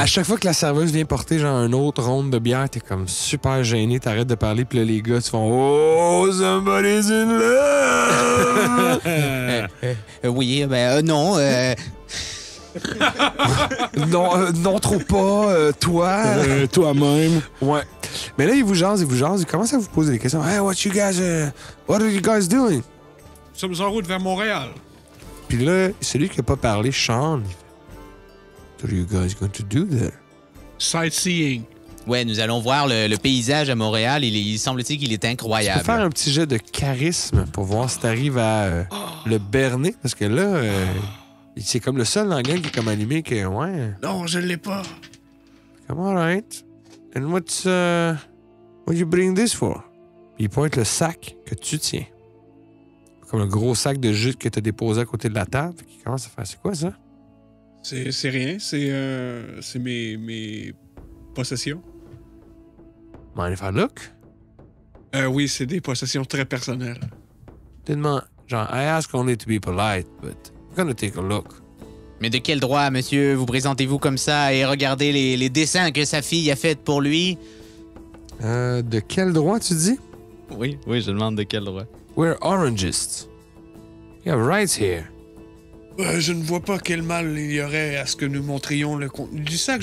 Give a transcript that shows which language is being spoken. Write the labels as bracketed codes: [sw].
[fr] à chaque fois que la serveuse vient porter genre un autre ronde de bière, t'es comme super gêné, t'arrêtes de parler, puis là, les gars, tu font « [en] Oh, somebody's in love! » [fr] oui, ben non. Non, trop pas, toi. Toi-même. Ouais. Mais là, il vous jase, il commence à vous poser des questions. [en] Hey, what are you guys doing? [fr] Nous sommes en route vers Montréal. Puis là, celui qui n'a pas parlé, Sean, il fait, [en] what are you guys going to do there? Sightseeing. [fr] Ouais, nous allons voir le paysage à Montréal. Il semble-t-il qu'il est Tu peux incroyable. faire un petit jet de charisme pour voir si t'arrives à le berner. Parce que là, c'est comme le seul dans la gang qui est comme allumé que, ouais, Non, je ne l'ai pas. comme alright. [en] And what you bring this for? [fr] Puis il pointe le sac que tu tiens. Comme un gros sac de jute que tu as déposé à côté de la table. Puis il commence à faire, c'est quoi ça? C'est rien. C'est mes possessions. [en] Mind if I look? [fr] Oui, c'est des possessions très personnelles. [en] Genre, I ask only to be polite, but I'm gonna take a look. [fr] Mais de quel droit, monsieur, vous présentez-vous comme ça et regardez les dessins que sa fille a faits pour lui? De quel droit tu dis? Oui, je demande de quel droit. [en] We're orangists. You have rights here. [fr] Je ne vois pas quel mal il y aurait à ce que nous montrions le contenu du sac.